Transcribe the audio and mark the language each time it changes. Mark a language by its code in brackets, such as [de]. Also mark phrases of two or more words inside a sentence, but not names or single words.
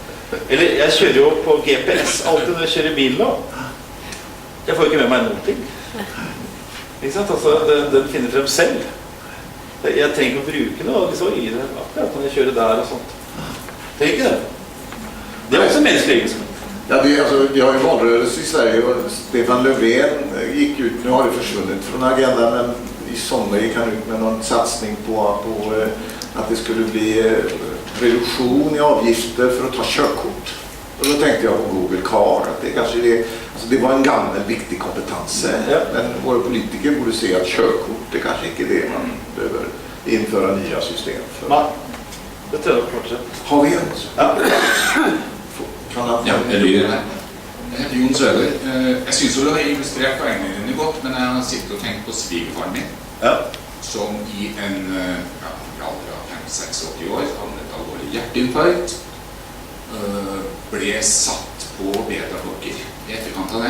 [no] Eller, jeg kjører jo på GPS alltid når jeg kjører bil nå. Jeg får ikke med meg noen ting. Ikke sant? Altså, den finner frem selv. Jeg trenger å bruke noe, og så i det akkurat når jeg kjører der og sånt. Trenger ikke det. Det er også menneskelig egenskap. [sv] Ja, vi har ju valrörelse i Sverige och Stefan Löfven gick ut, nu har det försvunnit från agendan, men i sommar gick han ut med någon satsning på att det skulle bli reduktion i avgifter för att ta körkort. Och då tänkte jag på Google Car, att det kanske det var en gammal viktig kompetens. Ja. Men våra politiker borde se att körkort, det kanske inte är det man behöver införa nya system för. [no] Nei, det tror jeg fortsatt. Har vi en? Ja. Ja, jeg heter Jon Søler. Jeg synes du har illustrert poengene dine godt, men jeg har sittet og tenkt på svigerfaren min, Ja. som i en alder av 5-86 år hadde et alvorlig hjerteinfarkt, ble satt på beta-blokker i etterkant av det.